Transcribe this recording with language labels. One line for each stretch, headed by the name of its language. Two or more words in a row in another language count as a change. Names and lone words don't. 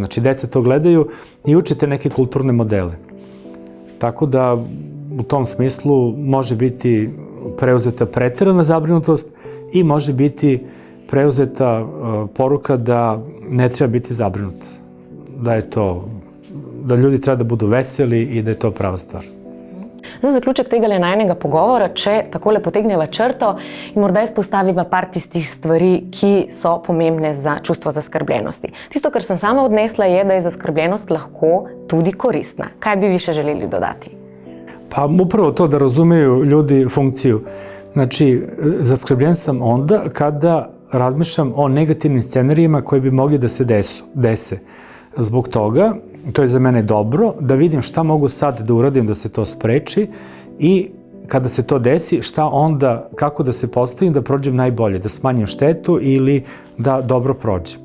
Serbian: Znači deca to gledaju i učite neke kulturne modele. Tako da u tom smislu može biti preuzeta preterana zabrinutost i može biti preuzeta poruka da ne treba biti zabrinut. Da ljudi treba da budu veseli i da je to prava stvar.
Slovenian: Za zaključek tega najnega pogovora, če takole potegneva črto in morda izpostaviva par tistih stvari, ki so pomembne za čustvo zaskrbljenosti. Tisto, kar sem sama odnesla, je, da je zaskrbljenost lahko tudi koristna. Kaj bi vi še želeli dodati?
Serbian: Pa upravo to da razumeju ljudi funkciju. Znači, zaskrbljen sam onda kada razmišljam o negativnim scenarijima koji bi mogli da se dese. Zbog toga, to je za mene dobro, da vidim šta mogu sad da uradim da se to spreči i kada se to desi, šta onda, kako da se postavim da prođem najbolje, da smanjim štetu ili da dobro prođem.